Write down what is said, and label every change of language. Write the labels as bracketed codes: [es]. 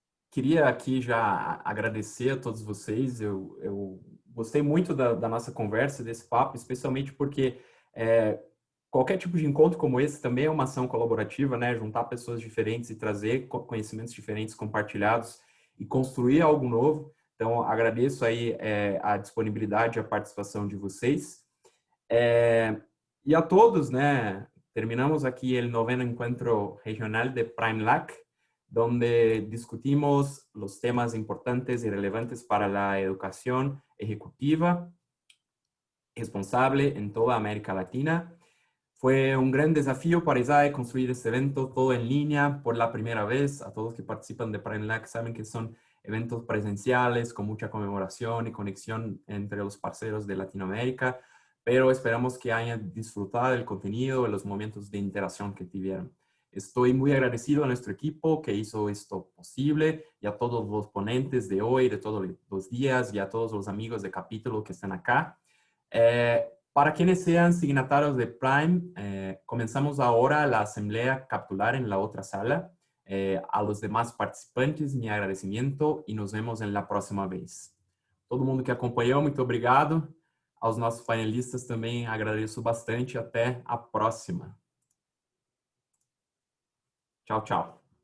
[pt] Queria aqui já agradecer a todos vocês. Eu gostei muito da nossa conversa, desse papo, especialmente porque qualquer tipo de encontro como esse também é uma ação colaborativa, né? Juntar pessoas diferentes e trazer conhecimentos diferentes compartilhados e construir algo novo. Então, agradeço aí a disponibilidade e a participação de vocês. E a todos, né? [es] Terminamos aquí el 9º encuentro regional de PrimeLAC, donde discutimos los temas importantes y relevantes para la educación ejecutiva responsable en toda América Latina. Fue un gran desafío para ISAE construir este evento todo en línea por la primera vez. A todos que participan de PrimeLAC saben que son eventos presenciales con mucha conmemoración y conexión entre los parceros de Latinoamérica, pero esperamos que hayan disfrutado del contenido y los momentos de interacción que tuvieron. Estoy muy agradecido a nuestro equipo que hizo esto posible y a todos los ponentes de hoy, de todos los días y a todos los amigos de capítulo que están acá. Para quienes sean signatarios de Prime, comenzamos ahora la asamblea capitular en la otra sala. A los demás participantes, mi agradecimiento y nos vemos en la próxima vez. [pt] Todo mundo que acompanhou, muito obrigado. Aos nossos panelistas também agradeço bastante. Até a próxima. Tchau, tchau.